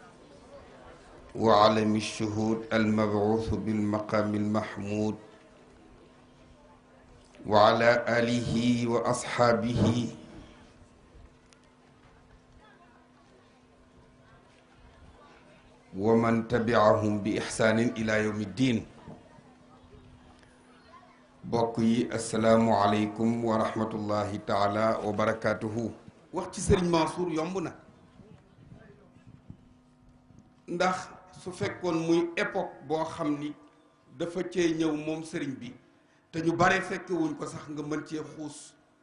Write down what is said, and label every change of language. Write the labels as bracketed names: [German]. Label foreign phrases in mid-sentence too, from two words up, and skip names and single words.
[Arabic] وعلم الشهود المبعوث بالمقام المحمود وعلى آله وأصحابه ومن تبعهم بإحسان إلى يوم الدين. [Wolof] bokk yi [Arabic] السلام عليكم ورحمة الله تعالى وبركاته. [Wolof] wax ci sëriñ Mansour yomb na ndax su fekkoon muy époque boo xam ni dafa cee ñëw moom sëriñ bi te ñu bare fekkewuñ ko sax nga mën cee xuus